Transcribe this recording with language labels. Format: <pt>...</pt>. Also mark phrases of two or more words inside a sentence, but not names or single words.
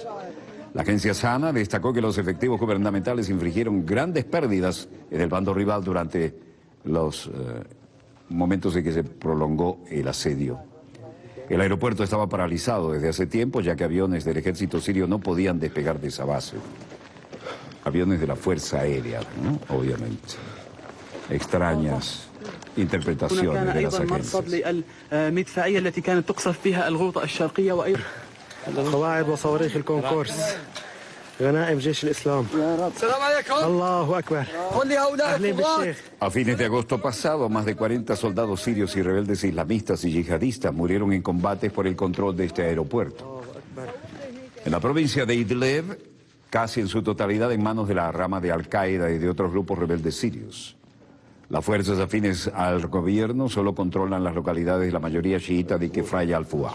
<es>La agencia SANA destacó que los efectivos gubernamentales infligieron grandes pérdidas en el bando rival durante los momentos en que se prolongó el asedio. El aeropuerto estaba paralizado desde hace tiempo, ya que aviones del ejército sirio no podían despegar de esa base. Aviones de la Fuerza Aérea, ¿no? Obviamente. Extrañas interpretaciones de las agencias.</es> <ar>قواعد وصواريخ الكونكورس غنائم جيش الإسلام. السلام عليكم. الله أكبر. أهلين بالشيخ.</ar> <es>A fines de agosto pasado, más de 40 soldados sirios y rebeldes islamistas y yihadistas murieron en combates por el control de este aeropuerto. En la provincia de Idlib, casi en su totalidad en manos de la rama de Al-Qaeda y de otros grupos rebeldes sirios. Las fuerzas afines al gobierno solo controlan las localidades de la mayoría chiita de Kefraya al-Fuah.</es>